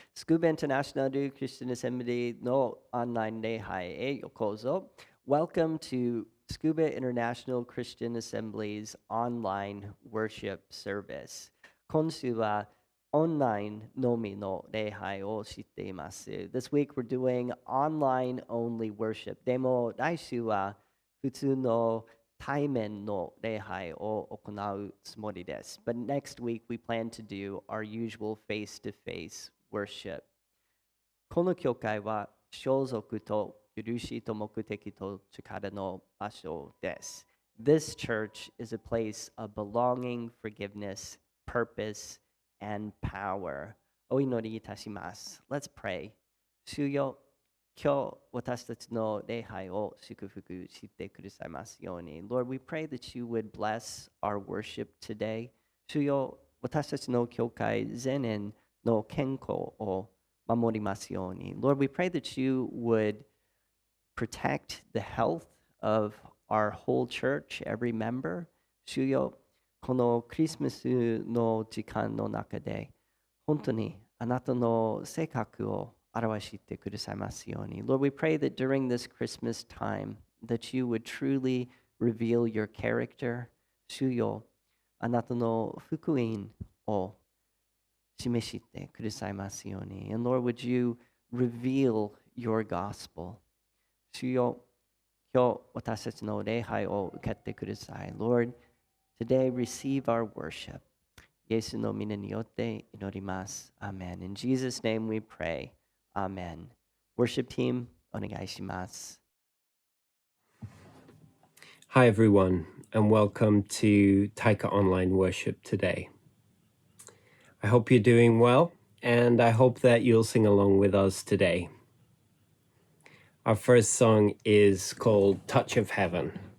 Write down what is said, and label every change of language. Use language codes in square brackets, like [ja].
[ja] スクーバインターナショナルクリスチャンアセンブリーのオンライン礼拝へようこそ。 [en] Welcome to Tsukuba International Christian Assembly's online worship service. [ja] 今週はオンラインのみの礼拝をしています。 [en] This week we're doing online only worship. [ja] でも来週は普通の対面の礼拝を行うつもりです。 [en] But next week we plan to do our usual face-to-face worship. [ja] この教会は相続と許しと目的と力の場所です。 [en] This church is a place of belonging, forgiveness, purpose, and power. [ja] お祈りいたします。 [en] Let's pray. [ja] 主よ、今日私たちの礼拝を祝福してくださいますように。 [en] Lord, we pray that you would bless our worship today. [ja] 主よ、私たちの教会全員の健康を守りますように。 [en] Lord, we pray that you would protect the health of our whole church, every member. [ja] 主よ、このクリスマスの時間の中で、本当にあなたの性格を表してくださいますように。 [en] Lord, we pray that during this Christmas time, that you would truly reveal your character. [ja] 主よ、あなたの福音を示してくださいますように。 [en] And Lord, would you reveal your gospel? [ja] 主よ、今日私たちの礼拝を受けてください。 [en] Lord, today receive our worship. [ja] イエスの皆によって祈ります。 [en] Amen. In Jesus' name we pray. Amen. Worship team, [ja] お願いします。 [en] Hi everyone, and welcome to TICA Online Worship today. I hope you're doing well, and I hope that you'll sing along with us today. Our first song is called Touch of Heaven.